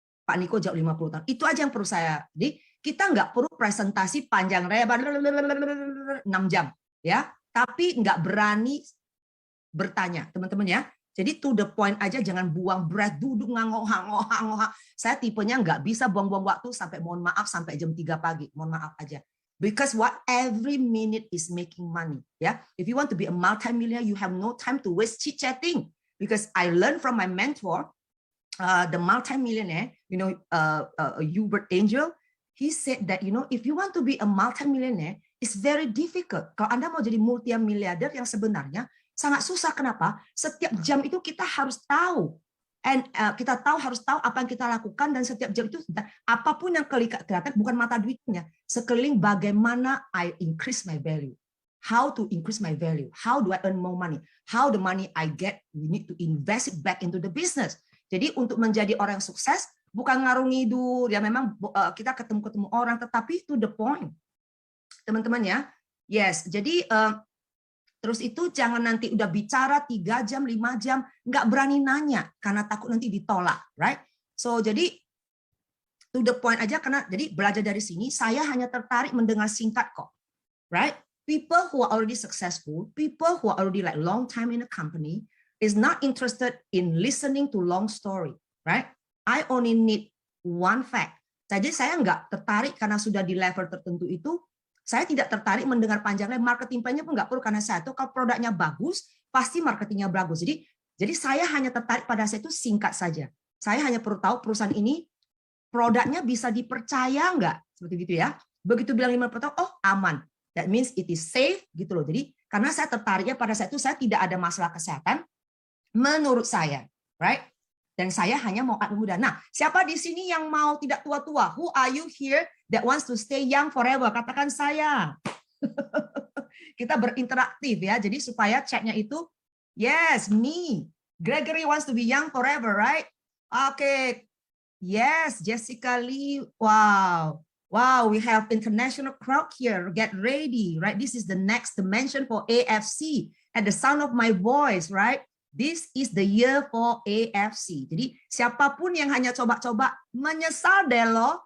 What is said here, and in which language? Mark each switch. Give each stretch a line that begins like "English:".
Indonesian: Pak Niko jauh 50 tahun. Itu aja yang perlu saya. Jadi kita nggak perlu presentasi panjang lebar 6 jam ya, tapi nggak berani bertanya, teman-teman ya. Jadi
English: to the point
Indonesian: aja, jangan buang breath, duduk ngohang. Saya tipenya nggak bisa buang-buang waktu sampai mohon maaf sampai jam 3 pagi. Mohon maaf aja.
English: Because what every minute is making money. Ya, if you want to be a multi-millionaire, you have no time to waste chit-chatting. Because I learned from my mentor, the multi-millionaire, Hubert Angel, he said that if you want to be a multi-millionaire, it's very difficult.
Indonesian: Kalau Anda mau jadi multi-miliarder yang sebenarnya sangat susah. Kenapa? Setiap jam itu kita harus tahu. Harus tahu apa yang kita lakukan, dan setiap jam itu apapun yang kelihatan bukan mata duitnya, sekeliling bagaimana
English: I increase my value. How to increase my value? How do I earn more money? How the money I get, we need to invest it back into the business.
Indonesian: Jadi untuk menjadi orang yang sukses bukan ngarung ngidur ya, memang kita ketemu orang, tetapi
English: to the point.
Indonesian: Teman-teman ya. Yes, jadi terus itu jangan nanti udah bicara 3 jam, 5 jam, nggak berani nanya karena takut nanti ditolak, right? So jadi
English: to the point
Indonesian: aja, karena jadi belajar dari sini, saya hanya tertarik mendengar singkat kok, right?
English: People who are already successful, people who are already like long time in a company, is not interested in listening to long story, right? I only need one fact.
Indonesian: Jadi saya nggak tertarik karena sudah di level tertentu itu. Saya tidak tertarik mendengar panjangnya, marketing plan-nya pun nggak perlu, karena saya tahu kalau produknya bagus, pasti marketingnya bagus. Jadi saya hanya tertarik pada saya itu singkat saja. Saya hanya perlu tahu perusahaan ini produknya bisa dipercaya nggak, seperti gitu ya. Begitu bilang 50 tahun, oh aman.
English: That means it is safe
Indonesian: gitu loh. Jadi karena saya tertariknya pada saya itu, saya tidak ada masalah kesehatan menurut saya, right? Dan saya hanya mau anak muda. Nah, siapa di sini yang mau tidak tua-tua?
English: Who are you here that wants to stay young forever?
Indonesian: Katakan saya. Kita berinteraktif ya. Jadi supaya chatnya itu,
English: yes, me. Gregory wants to be young forever, right? Okay. Yes, Jessica Lee. Wow. Wow, we have international crowd here. Get ready, right? This is the next dimension for AFC. At the sound of my voice, right? This is the year for AFC.
Indonesian: Jadi siapapun yang hanya coba-coba, menyesal deh lo.